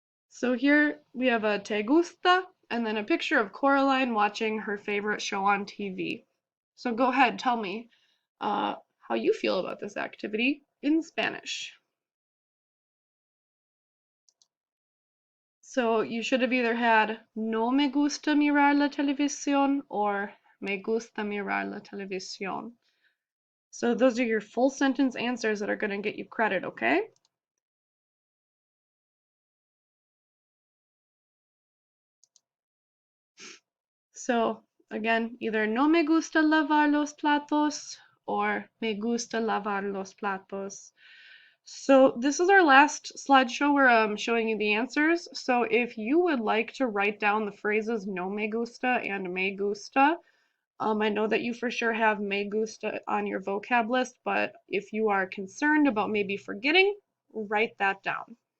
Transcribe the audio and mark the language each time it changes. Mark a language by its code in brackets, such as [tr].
[en] So here we have a [es] te gusta [en] and then a picture of Coraline watching her favorite show on TV. So go ahead, tell me how you feel about this activity in Spanish. So you should have either had [es] no me gusta mirar la televisión [en] or [es] me gusta mirar la televisión. [en] So those are your full sentence answers that are going to get you credit, okay? So again, either [es] no me gusta lavar los platos [en] or [es] me gusta lavar los platos. [en] So this is our last slideshow where I'm showing you the answers. So if you would like to write down the phrases [es] no me gusta [en] and [es] me gusta, [en] I know that you for sure have [es] me gusta [en] on your vocab list, but if you are concerned about maybe forgetting, write that down.